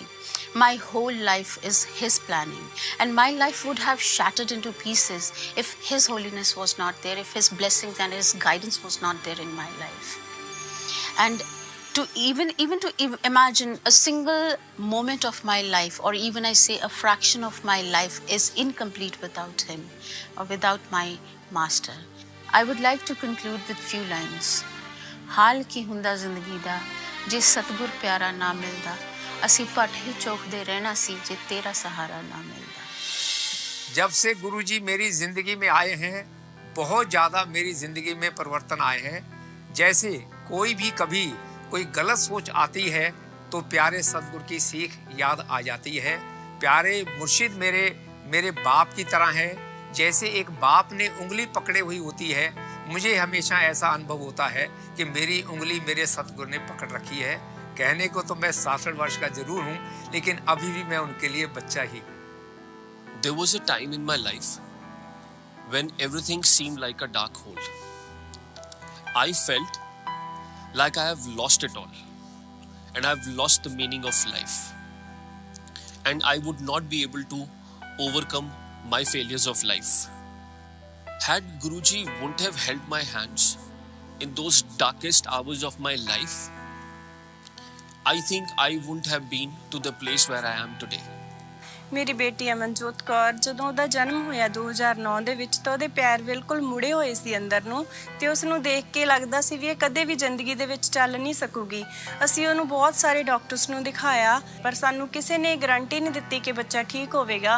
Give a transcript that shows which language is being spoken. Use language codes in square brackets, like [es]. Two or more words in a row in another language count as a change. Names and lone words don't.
[en] My whole life is his planning, and my life would have shattered into pieces if His Holiness was not there, if his blessings and his guidance was not there in my life. And to even to imagine a single moment of my life, or even I say a fraction of my life, is incomplete without him or without my master. I would like to conclude with few lines. [pa] ਹਾਲ ਕੀ ਹੁੰਦਾ ਜ਼ਿੰਦਗੀ ਦਾ ਜੇ ਸਤਗੁਰ ਪਿਆਰਾ ਨਾ ਮਿਲਦਾ, ਅਸੀ ਪਾਠੇ ਚੌਕਦੇ ਰਹਿਣਾ ਸੀ ਜੇ ਤੇਰਾ ਸਹਾਰਾ ਨਾ ਮਿਲਦਾ। [hi] जब से गुरुजी मेरी जिंदगी में आए हैं, बहुत ज़्यादा मेरी जिंदगी में परिवर्तन आए हैं। जैसे कोई भी कभी कोई गलत सोच आती है तो प्यारे सतगुरु की सीख याद आ जाती है। प्यारे मुर्शिद मेरे बाप की तरह है। जैसे एक बाप ने उंगली पकड़े हुई होती है, मुझे हमेशा ऐसा अनुभव होता है कि मेरी उंगली मेरे सतगुरु ने पकड़ रखी है। कहने को तो मैं 66 वर्ष का जरूर हूँ, लेकिन अभी भी मैं उनके लिए बच्चा ही हूँ। [en] There was a time in my life when everything seemed like a dark hole. I felt like I have lost it all, and I've lost the meaning of life, and I would not be able to overcome my failures of life. Had Guruji wouldn't have held my hands in those darkest hours of my life, I think I wouldn't have been to the place where I am today. [pa] ਮੇਰੀ ਬੇਟੀ ਅਮਨਜੋਤ ਕੌਰ ਜਦੋਂ ਉਹਦਾ ਜਨਮ ਹੋਇਆ 2009 ਦੇ ਵਿੱਚ ਤਾਂ ਉਹਦੇ ਪੈਰ ਬਿਲਕੁਲ ਮੁੜੇ ਹੋਏ ਸੀ ਅੰਦਰ ਨੂੰ, ਤੇ ਉਸ ਨੂੰ ਦੇਖ ਕੇ ਲੱਗਦਾ ਸੀ ਵੀ ਇਹ ਕਦੇ ਵੀ ਜ਼ਿੰਦਗੀ ਦੇ ਵਿੱਚ ਚੱਲ ਨਹੀਂ ਸਕੂਗੀ। ਅਸੀਂ ਉਹਨੂੰ ਬਹੁਤ ਸਾਰੇ ਡਾਕਟਰਸ ਨੂੰ ਦਿਖਾਇਆ, ਪਰ ਸਾਨੂੰ ਕਿਸੇ ਨੇ ਗਾਰੰਟੀ ਨਹੀਂ ਦਿੱਤੀ ਕਿ ਬੱਚਾ ਠੀਕ ਹੋਵੇਗਾ।